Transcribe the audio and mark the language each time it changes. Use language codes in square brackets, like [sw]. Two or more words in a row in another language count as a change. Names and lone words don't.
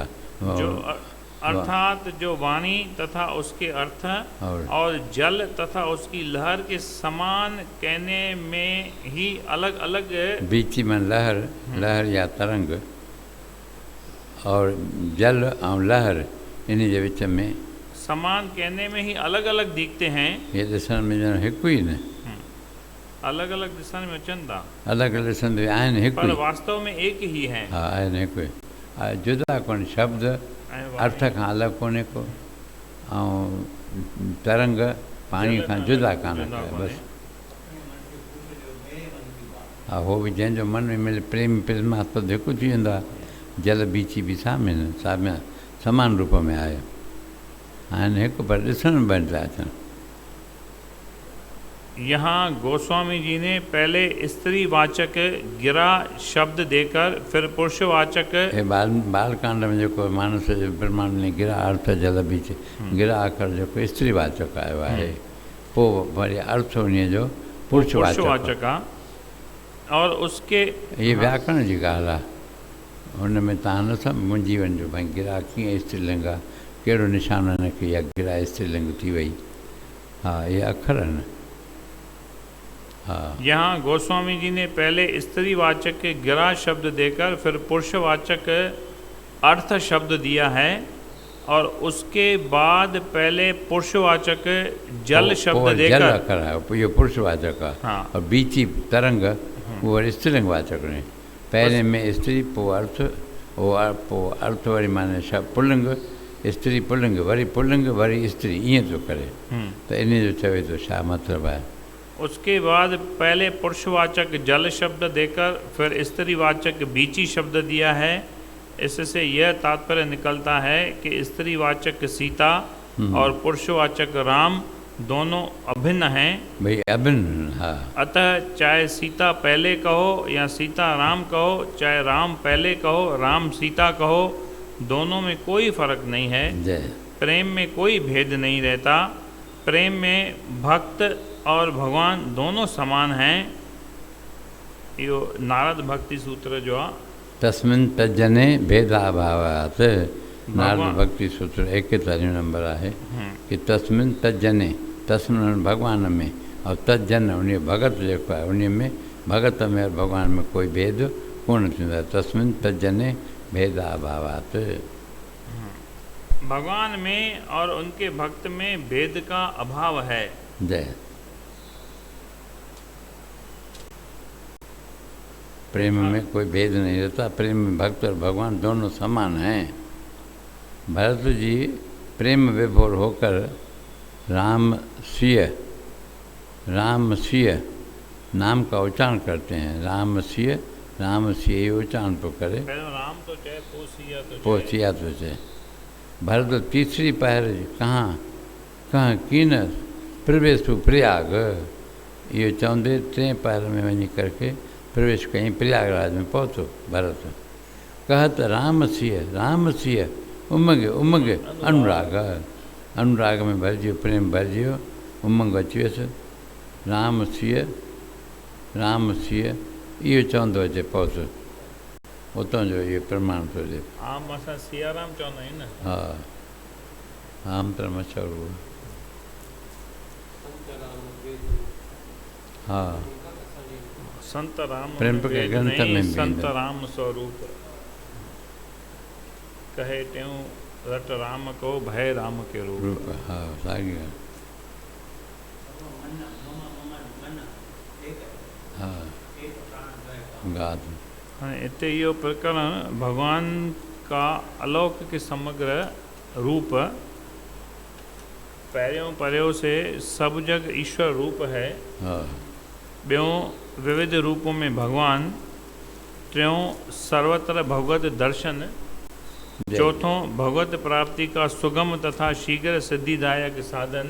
[hi] जो अर्थात जो वाणी तथा उसके अर्थ और जल तथा उसकी लहर के समान कहने में ही अलग अलग। बीची में लहर, लहर या तरंग, और जल और लहर [sd] इन जे विच में [hi] समान कहने में ही अलग अलग दिखते हैं। [sd] ये ॾिसण में ॼण हिकु ई न, अलग अलग दिशा में अचनि था, अलग अलग ॾिसंदे आहिनि हिकु पर ई। [hi] वास्तव में एक ही है। [sd] हा, आहिनि हिकु ई, जुदा कोन्हे, शब्द अर्थ खां अलॻि कोन्हे को, ऐं तरंग पाणी खां जुदा कान कयो बसि। हा, उहो बि जंहिंजो मन में मिले प्रेम प्रेमास्पद हिकु थी वेंदो आहे। जल बीची बि साम्य समान रूप में आयो आहिनि हिकु, पर ॾिसण में ॿ था अचनि। [hi] यहाँ गोस्वामी जी ने पहले स्त्रीवाचक गिरा शब्द देकर फिर पुरुषवाचक, [sd] बालकांड में जेको मानस जो ब्रह्मांड ने गिरा अर्थ जल बीच, गिरा अखर जेको स्त्रीवाचक आयो आहे, पोइ वरी अर्थ उन जो पुरुषवाचक [hi] आहे। और उसके [sd] ये व्याकरण जी ॻाल्हि आहे, हुन में तव्हां न सभु मुंझी वञिजो भई गिरा कीअं स्त्रीलिंग आहे, कहिड़ो निशान हिनखे, इहा गिरा स्त्रीलिंग थी वई। हा, इहे अखर आहिनि। [hi] यहाँ गोस्वामी जी ने पहले स्त्रीवाचक गिरा शब्द देकर फिर पुरुषवाचक अर्थ शब्द दिया है, और उसके बाद पहले पुरुषवाचक जल शब्द देकर, [sd] जल अखर आहे, इहो पुरुषवाचक आहे। हाँ, और बीची तरंग उहो वरी स्त्रीलिंग वाचक ने, पहले में स्त्री, पोइ अर्थ, पोइ अर्थ वरी माने पुल्लिंग, स्त्री पुल्लिंग, वरी पुल्लिंग, वरी स्त्री, ईअं थो करे, त इन जो चवे थो छा मतिलबु आहे। [hi] उसके बाद पहले पुरुषवाचक जल शब्द देकर फिर स्त्रीवाचक बीची शब्द दिया है। इससे यह तात्पर्य निकलता है कि स्त्रीवाचक सीता और पुरुषवाचक राम दोनों अभिन्न हैं। भाई अभिन्न, हाँ। अतः चाहे सीता पहले कहो या सीता राम कहो, चाहे राम पहले कहो राम सीता कहो, दोनों में कोई फर्क नहीं है। जय। प्रेम में कोई भेद नहीं रहता। प्रेम में भक्त और भगवान दोनों समान हैं। [sd] यो नारद भक्ति सूत्र जो आहे, [sa] तस्मिन् तज्जने भेदाभावात्, [sd] नारद भक्ति सूत्र 41 नंबर आहे कि [sa] तस्मिन् तज्जने, [sd] तस्मिन् भगवान में और तज्जन उन भगत जेको आहे उन में, [hi] भगत में और भगवान में कोई भेद [sd] कोन थींदो आहे। [sa] तस्मिन् तज्जने भेदाभावात्, [hi] भगवान में और उनके भक्त में भेद का अभाव है। जय। प्रेम में कोई भेद नहीं रहता। प्रेम में भक्त और भगवान दोनों समान हैं। भरत जी प्रेम विभोर होकर राम सिय नाम का उच्चारण करते हैं। [sd] राम सिय उच्चारण तो करे, राम तो चाहे पोसिया तो चाहे। भरत तीसरी पहर कहाँ कीन प्रवेश प्रयाग, इहो चवंदे टे पहर में वञी करके प्रवेश कहीं प्रयागराज में पहुँचो। भरत कहत राम सिय उमंग अनुराग में भरिजियो, प्रेम भरिजियो, उमंग अची वियुसि। राम सिय इहो चवंदो अचे पहुतो, उतां जो इहो प्रमाण थो ॾिए। आम असां सियाराम चवंदा आहियूं न। हा, आम त मशहूरु। हा, [hi] संत राम प्रेम के ग्रंथ में भी संत राम स्वरूप कहे त्यों रट राम को भय राम के रूप। [sd] हा, साॻी ॻाल्हि। हा, गाद। हाँ, इते इहो प्रकरण [hi] भगवान का अलौकिक समग्र रूप [sd] पहिरियों परियों [hi] से सब जग ईश्वर रूप है। [sd] हा, [hi] ॿियों विविध रूपों में भगवान, टियों सर्वत्र भगवत दर्शन, चौथों भगवत प्राप्ति का सुगम तथा शीघ्र सिद्धिदायक साधन,